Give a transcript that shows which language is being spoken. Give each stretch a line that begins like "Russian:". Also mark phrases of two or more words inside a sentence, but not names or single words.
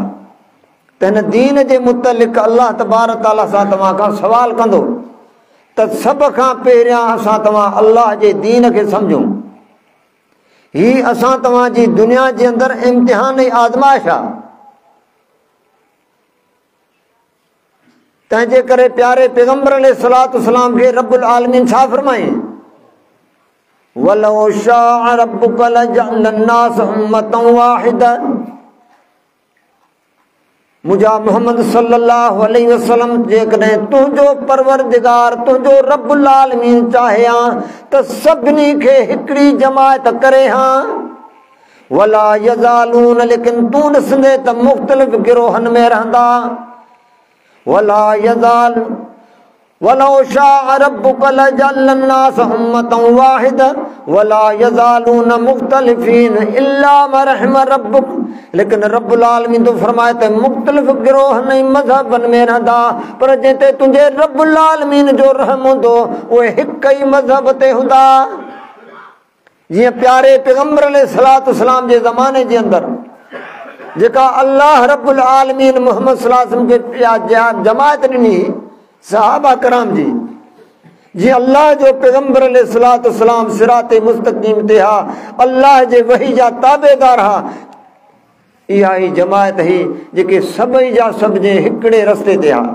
Sindhi: त हिन दीन जे मुतलिक़
Arabic: الله تبارك تعالى
Sindhi: सां तव्हां खां सवाल कंदो त सभ खां पहिरियां असां तव्हां अल्लाह जे दीन खे सम्झूं। ही असां तव्हांजी दुनिया जे अंदरि इम्तिहान ऐं आज़माइश आहे। तंहिंजे करे प्यारे पैगंबर
Arabic: عليه الصلاة والسلام
Sindhi: खे
Arabic: رب العالمين
Sindhi: छा फरमाई,
Arabic: ولو شاء ربك لجعل الناس أمة واحدة.
Sindhi: मुंहिंजा मोहम्मद
Arabic: صلى الله عليه وسلم
Sindhi: जेकॾहिं तुंहिंजो परवरदिगार तुंहिंजो
Arabic: رب العالمين
Sindhi: चाहे हा त सभिनी खे हिकिड़ी जमायत करे हा।
Arabic: ولا يزالون,
Sindhi: लेकिन तूं ॾिसंदे त मुख़्तलिफ़ गिरोहनि में रहंदा।
Arabic: ولا يزال ولو شاء ربك لجعل الناس أمة واحدة ولا يزالون مختلفين إلا ما رحم ربك.
Sindhi: लेकिन
Arabic: رب العالمين
Sindhi: तो फरमाए त मुख़्तलिफ़ गिरोहनि ऐं मज़हबनि में रहंदा, पर जिते तुंहिंजे
Arabic: رب العالمين
Sindhi: जो रहम हूंदो उहे हिकु ई मज़हब ते हूंदा। जीअं प्यारे पैगंबर
Arabic: عليه الصلاة والسلام
Sindhi: जे ज़माने जे अंदरि जेका अल्लाह
Arabic: رب العالمين
Sindhi: मोहम्मद
Arabic: صلى الله عليه وسلم
Sindhi: खे जमायत ॾिनी सहाबा कराम जी, जीअं अल्लाह जो पैगंबर
Arabic: عليه الصلاة والسلام
Sindhi: सिराते मुस्तक़ीम ते हा, अल्लाह जे वही जा ताबेदार हा, इहा ई जमायत ही जेके सभई जा सभ जे हिकिड़े रस्ते ते हा।